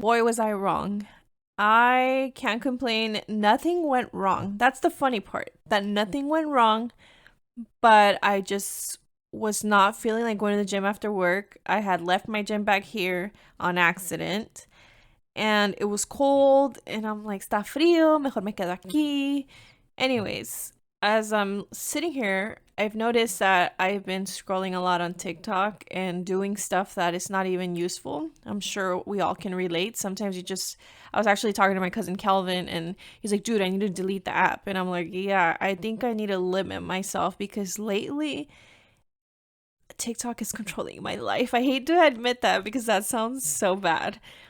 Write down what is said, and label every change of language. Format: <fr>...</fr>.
<en>Boy, was I wrong. I can't complain. Nothing went wrong. That's the funny part, that nothing went wrong. But I just was not feeling like going to the gym after work. I had left my gym bag here on accident. And it was cold.</en> <es>And I'm like, está frío, mejor me quedo aquí.</es> <en>Anyways, as I'm sitting here, I've noticed that I've been scrolling a lot on TikTok and doing stuff that is not even useful. I'm sure we all can relate. Sometimes I was actually talking to my cousin Calvin, and he's like, dude, I need to delete the app. And I'm like, yeah, I think I need to limit myself, because lately TikTok is controlling my life. I hate to admit that because that sounds so bad.</en>